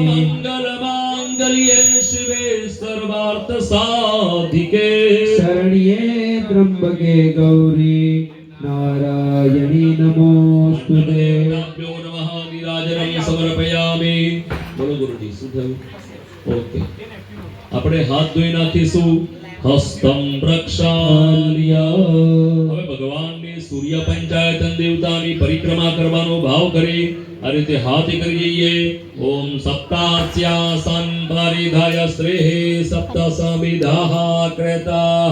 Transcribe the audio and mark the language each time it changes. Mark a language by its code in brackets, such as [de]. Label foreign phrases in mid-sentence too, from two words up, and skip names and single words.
[sa] सर्वमंगल मांगल्ये शिवे सर्वार्थ साधिके शरण्ये त्र्यंबके गौरी नारायणी नमोस्तुते भ्यो नमः नीराजनं समर्पयामि [hi] बोलो गुरुजी सुधव ओके [gu] આપણે હાથ ધોઈ નાખીશું [sa] હસ્તમ પ્રક્ષાલ્ય [gu] હવે ભગવાનની સૂર્ય પંચાયતન દેવતાની પરિક્રમા કરવાનો ભાવ કરી આ રીતે હાથ કરી જઈએ [sa] ઓમ સપ્તાસ્યાસન પરિધાય શ્રેઃ સપ્ત સમિધાઃ ક્રેતાઃ